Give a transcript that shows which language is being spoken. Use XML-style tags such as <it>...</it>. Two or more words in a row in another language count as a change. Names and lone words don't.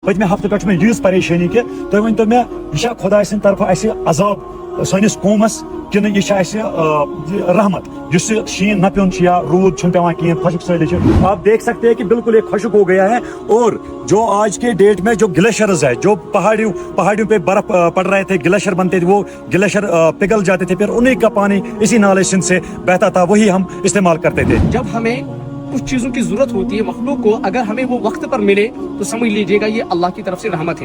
<ks>پتمہ ہفتہ پہ میں یژ پریشانی کہ تھی ورنو مے یہ خدا سند طرف عذاب سنس قومس کن یہ رحمت اس شین نہ پیون یا رود چھ پیوان کہیں خشک سالی</ks> <ur>آپ دیکھ سکتے ہیں کہ بالکل یہ خشک ہو گیا ہے. اور جو آج کے ڈیٹ میں جو گلیشیئرز ہے جو پہاڑیوں پہ برف پڑ رہے تھے, گلیشیئر بنتے تھے, وہ گلیشیئر پگھل جاتے تھے, پھر انہیں کا پانی اسی نالے سندھ سے بہتا تھا, وہی ہم استعمال کرتے تھے. جب ہمیں کچھ چیزوں کی ضرورت ہوتی ہے مخلوق کو, اگر ہمیں وہ وقت پر ملے تو سمجھ لیجئے گا یہ اللہ کی طرف سے رحمت ہے.</ur>